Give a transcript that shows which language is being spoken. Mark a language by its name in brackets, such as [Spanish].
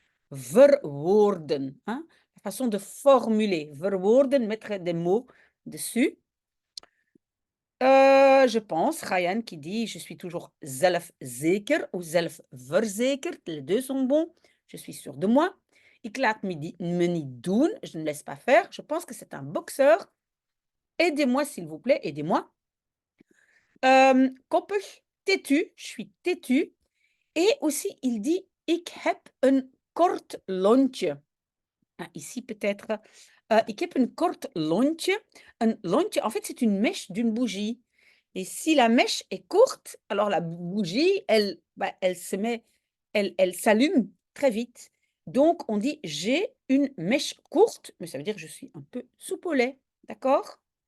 [French] Verwoorden, hein? La façon de formuler, verwoorden, mettre des mots dessus. Je pense, Ryan qui dit: «Je suis toujours zelfzeker» ou zelfverzekerd, les 2 sont bons. Je suis sûr de moi. [Dutch] Ik laat me niet doen, [French] je ne laisse pas faire. Je pense que c'est un boxeur. Aidez-moi s'il vous plaît, aidez-moi. Koppig, têtu, je suis têtu. Et aussi il dit: [Dutch] «Ik heb een kort lontje». [French] Ah, ici peut-être, [Dutch] ik heb een kort lontje. [French] Un lontje, en fait, c'est une mèche d'une bougie et si la mèche est courte, alors la bougie, elle, bah, elle s'allume très vite. Donc on dit: «J'ai une mèche courte», mais ça veut dire que je suis un peu soupe au lait, d'accord?